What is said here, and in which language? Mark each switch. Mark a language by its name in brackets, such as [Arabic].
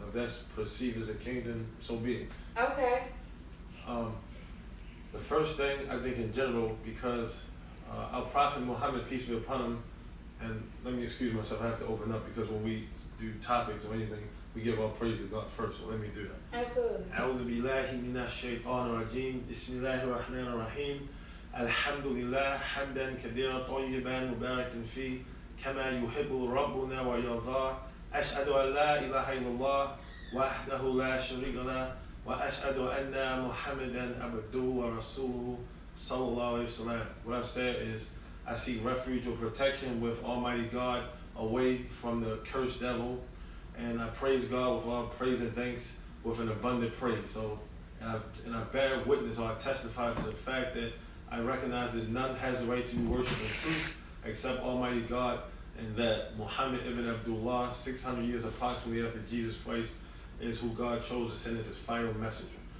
[English] If that's perceived as a king, then so be it. Okay. The first thing I think in general, because our Prophet Muhammad, peace be upon him, and let me excuse myself, I have to open up because when we do topics or anything, we give all praise to God first, so let me do that. Absolutely. [Arabic] أعوذ بالله من الشيطان الرجيم بسم الله الرحمن الرحيم الحمد لله حمدا كثيرا طيبا مباركا فيه كما يحب ربنا ويرضى أشهد أن لا إله إلا الله وحده لا شريك له وأشهد أن محمدا عبده ورسوله صلى الله عليه وسلم. [English] What I've said is I seek refuge or protection with Almighty God away from the cursed devil, and I praise God with all praise and thanks with an abundant praise. So, and I bear witness or I testify to the fact that I recognize that none has the right to be worshipped in truth except Almighty God, and that Muhammad ibn Abdullah, 600 years approximately after Jesus Christ, is who God chose to send as his final messenger.